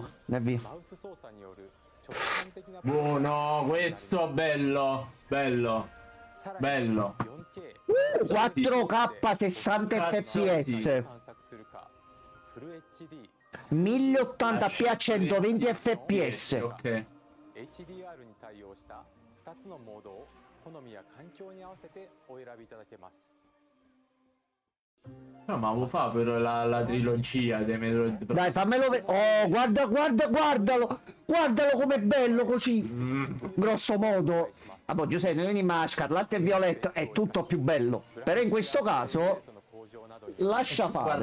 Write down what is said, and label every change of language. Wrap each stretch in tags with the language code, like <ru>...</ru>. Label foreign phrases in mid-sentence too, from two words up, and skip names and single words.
<it>Ne via. Buono, questo bello. Bello. Bello. 4K 60 fps. 1080p a 120 fps. Ok.</it> <ja>HDR に対応した2つのモードを好みや環境に合わせてお選びいただけます。</ja> <it>No, ma lo fa però la trilogia dei Metroid Prime. Dai, fammelo vedere. Oh, guardalo. Guardalo com'è bello così. Grosso modo. Vabbè, Giuseppe, vieni ma Scarlatto e Violetto è tutto più bello. Però in questo caso lascia fare.</it>